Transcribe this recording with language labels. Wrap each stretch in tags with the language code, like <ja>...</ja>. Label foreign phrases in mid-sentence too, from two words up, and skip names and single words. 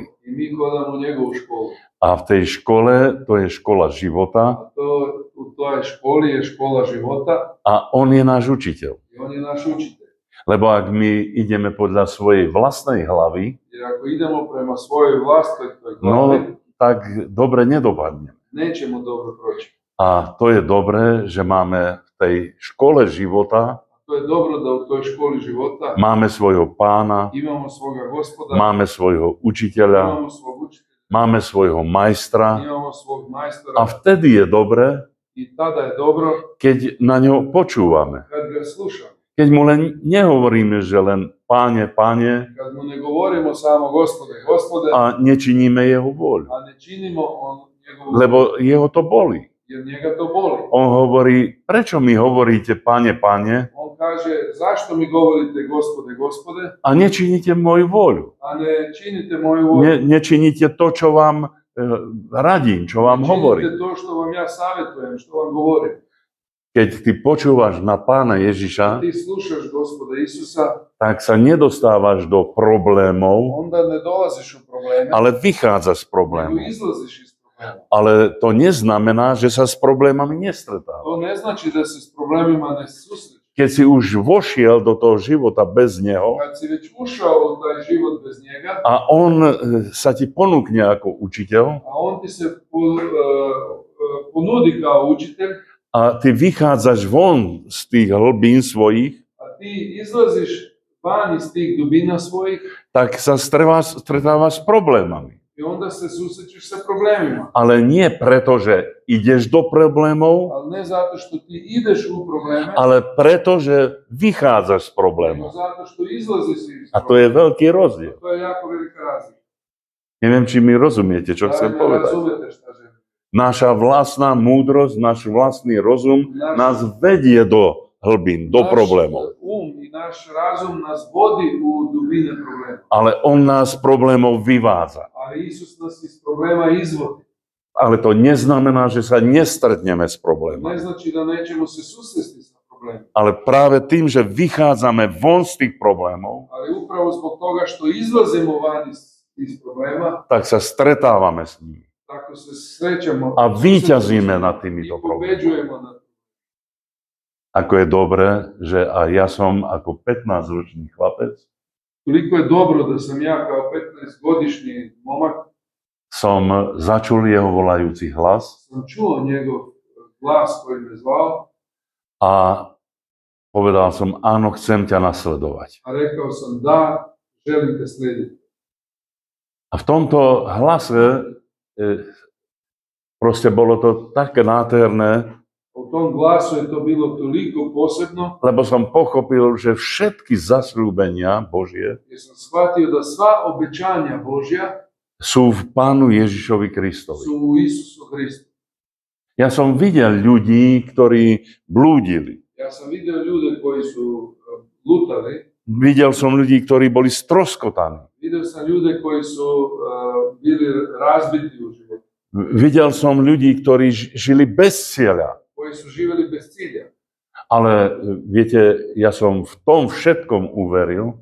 <sr>I mi hodamo u njegovu školu.</sr> <sk>A v tej škole, to je škola života,</sk> <sr>A u toj školi je škola života</sr> <sk>a on je náš učiteľ.</sk> <sr>i on je naš učitelj.</sr> <sk>Lebo ak my ideme podľa svojej vlastnej hlavy,</sk> <sr>Jer ako idemo prema svojoj vlastnoj glavi,</sr> <sk>no tak dobre nedopadneme.</sk> <sr>nećemo dobro proći.</sr> <sk>A to je dobré, že máme v tej škole života,</sk> <sr>To je dobro da u toj školi života</sr> <sk>máme svojho pána,</sk> <sr>imamo svoga gospoda,</sr> <sk>máme svojho učiteľa,</sk> <sr>imamo svog učitelja,</sr> <sk>máme svojho majstra</sk> <sr>imamo svog majstora</sr> <sk>a vtedy je dobré,</sk> <sr>i tada je dobro</sr> <sk>keď na ňo počúvame.</sk> <sr>kad ga slušamo.</sr> <sk>Keď mu len nehovoríme, že len páne, páne</sk> <sr>Kad mu ne govorimo samo gospode, gospode,</sr> <sk>a nečiníme jeho voľu.</sk> <sr>a ne činimo njegovu,</sr> <sk>Lebo jeho to boli.</sk> <sr>jer njega to boli.</sr> <sk>On hovorí, prečo mi hovoríte páne, páne</sk> <sr>On kaže, zašto mi govorite gospode, gospode,</sr> <sk>a nečiníte moju voľu.</sk> <sr>a ne činite moju volju?</sr> <sk>Nečiníte to, čo vám radím, čo vám hovorím.</sk> <sr>Činite to što vam ja savjetujem, što vam govorim.</sr> <sk>Keď ty počúvaš na pána Ježiša,</sk> <sr>Ti slušaš gospoda Isusa,</sr> <sk>tak sa nedostávaš do problémov,</sk> <sr>onda ne dolaziš u probleme,</sr> <sk>ale vychádza z</sk> <sr>nego</sr> <sk>problémov.</sk> <sr>izlaziš iz problema.</sr> <sk>Ale to neznamená, že sa s problémami nestretáva.</sk> <sr>To to ne znači da se s problemima ne susrećeš.</sr> <sk>Keď si už vošiel do toho života bez neho</sk> <sr>Kad si već ušao u taj život bez njega,</sr> <sk>a on sa ti ponúkne ako učiteľ</sk> <sr>a on ti se ponudi kao učitelj,</sr> <sk>a ty vychádzaš von z tých hlbín svojich,</sk> <sr>a ti izlaziš van iz tih dubina svojih,</sr> <sk>tak sa stretávaš s problémami.</sk> <sr>i onda se susrećeš sa problemima.</sr> <sk>Ale nie preto, že ideš do problémov,</sk> <sr>Ali ne zato što ti ideš u probleme,</sr> <sk>ale preto, že vychádzaš z</sk> <sr>nego</sr> <sk>problémov.</sk> <sr>zato što izlaziš iz</sr> <sk>A to je veľký rozdiel.</sk> <sr>To je jako velika razlika.</sr> <sk>Neviem, či mi rozumiete, čo</sk> <sr>Da</sr> <sk>chcem</sk> <sr>li me</sr> <sk>povedať.</sk> <sr>razumete šta želim?</sr> <sk>Naša vlastná múdrosť, náš vlastný rozum nás vedie do hlbín, do problémov.</sk> <sr>I naš razum nas vodi u dubine problema.</sr> <sk>Ale on nás z problémov vyvádza.</sk> <sr>Ali Isus nas iz problema izvodi.</sr> <sk>Ale to neznamená, že sa nestretneme s</sk> <sr>Ne</sr> <sk>problémami.</sk> <sr>znači da nećemo se susresti sa problemom.</sr> <sk>Ale práve tým, že vychádzame von z tých problémov,</sk> <sr>Ali upravo zbog toga što izlazimo van iz problema,</sr> <sk>tak sa stretávame s nimi.</sk> <sr>tako se srećemo</sr> <sk>A víťazíme nad</sk> <sr>i</sr> <sk>týmito problémami.</sk> <sr>pobeđujemo na to.</sr> <sk>Ako je dobré, že aj ja som ako 15-ročný chlapec</sk> <sr>Toliko je dobro da sam ja kao 15-godišnji momak</sr> <sk>som začul jeho volajúci hlas</sk> <sr>sam čuo njegov glas koji me zvao,</sr> <sk>a povedal som, áno, chcem ťa nasledovať.</sk> <sr>a rekao sam da, želim te slijediti.</sr> <sk>A v tomto hlase proste bolo to také nádherné,</sk> <sr>U tom glasu je to bilo toliko posebno,</sr> <sk>lebo som pochopil, že všetky zasľúbenia Božie</sk> <sr>jer sam shvatio da sva obećanja Božja</sr> <sk>sú v Pánu Ježišovi Kristovi.</sk> <sr>su u Isusu Hristu.</sr> <sk>Ja som videl ľudí, ktorí blúdili.</sk> <sr>Ja sam vidio ljude koji su lutali,</sr> <sk>Videl som ľudí, ktorí boli stroskotaní.</sk> <sr>vidio sam ljude koji su bili razbiti u životu,</sr> <sk>Videl som ľudí, ktorí žili bez cieľa.</sk> <sr>koji su živjeli bez cilja.</sr> <sk>Ale viete, ja som v tom všetkom uveril,</sk>